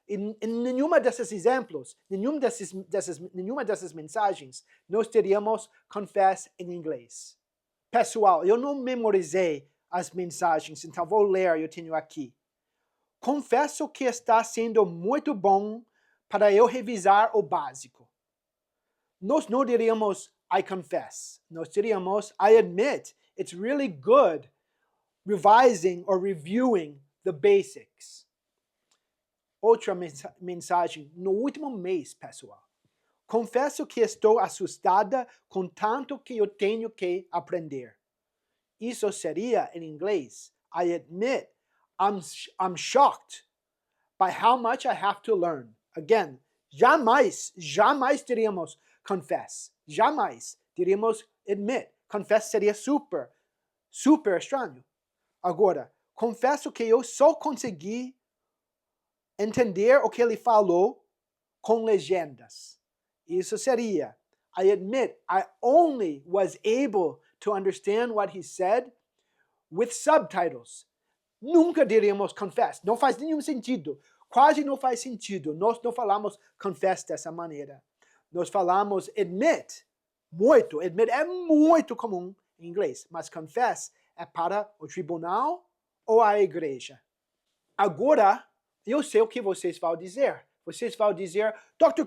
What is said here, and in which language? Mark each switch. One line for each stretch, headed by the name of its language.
Portuguese: E nenhuma desses exemplos, nenhuma dessas mensagens, nós teríamos confess em inglês. Pessoal, eu não memorizei as mensagens, então vou ler, eu tenho aqui. Confesso que está sendo muito bom para eu revisar o básico. Nós não diríamos
English: I confess.
Portuguese: Nós diríamos
English: I admit it's really good revising or reviewing the basics.
Portuguese: Outra mensagem no último mês, pessoal. Confesso que estou assustada com tanto que eu tenho que aprender. Isso seria, em inglês,
English: I admit I'm shocked by how much I have to learn.
Portuguese: Again, jamais diríamos confess. Jamais diríamos admit. Confess seria super estranho. Agora, confesso que eu só consegui entender o que ele falou com legendas. Isso seria,
English: I admit I only was able to understand what he said with subtitles.
Portuguese: Nunca diríamos confess. Não faz nenhum sentido. Quase não faz sentido. Nós não falamos confess dessa maneira. Nós falamos admit. Muito. Admit é muito comum em inglês. Mas confess é para o tribunal ou a igreja. Agora, eu sei o que vocês vão dizer. Vocês vão dizer, Dr.